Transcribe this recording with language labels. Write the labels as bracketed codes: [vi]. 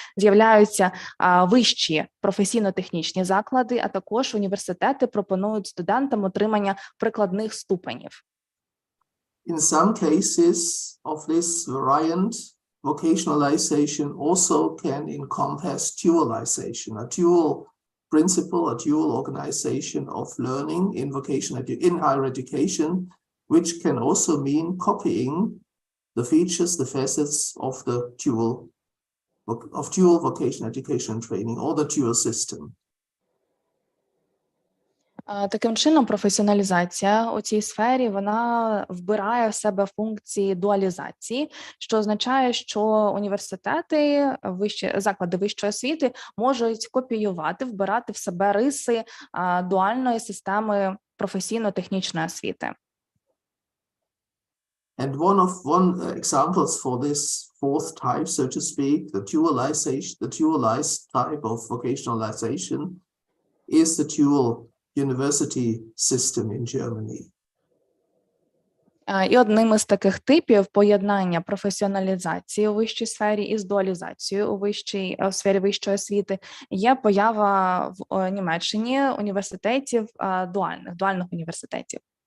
[uk] З'являються вищі професійно-технічні заклади, а також університети пропонують студентам отримання прикладних ступенів. [en] In some cases of this variant, vocationalization also can encompass dualization, a dual principle, a dual organization of learning in higher education, which can also mean copying the features, the facets of the dual vocational education training or the dual system. [uk] Таким чином, професіоналізація у цій сфері, вона вбирає в себе функції дуалізації, що означає, що університети, заклади вищої освіти можуть копіювати, вбирати в себе риси дуальної системи професійно-технічної освіти. [en] And one examples for this fourth type, so to speak, the dualized type of vocationalization is the dual university system in Germany. [uk] І одним із таких типів поєднання професіоналізації у вищій сфері із дуалізацією у сфері вищої освіти є поява в Німеччині університетів дуальних університетів.